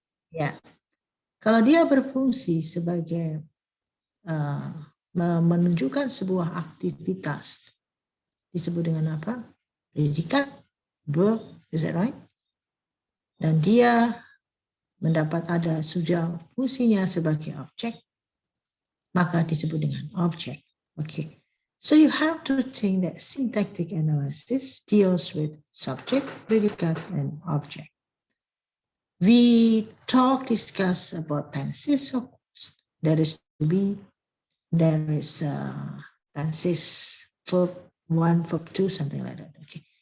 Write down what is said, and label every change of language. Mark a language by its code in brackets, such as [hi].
[id] Ya, kalau dia berfungsi sebagai menunjukkan sebuah aktivitas, disebut dengan apa? [en] Predikat, verb, is that right? [id] Dan dia mendapat ada sudah fungsinya sebagai objek, maka disebut dengan objek. [en] Okay. So you have to think that syntactic analysis deals with subject, predicate, and object. We discuss about tenses, of course. There is to be, there is tenses, verb 1, verb 2, something like that. Okay.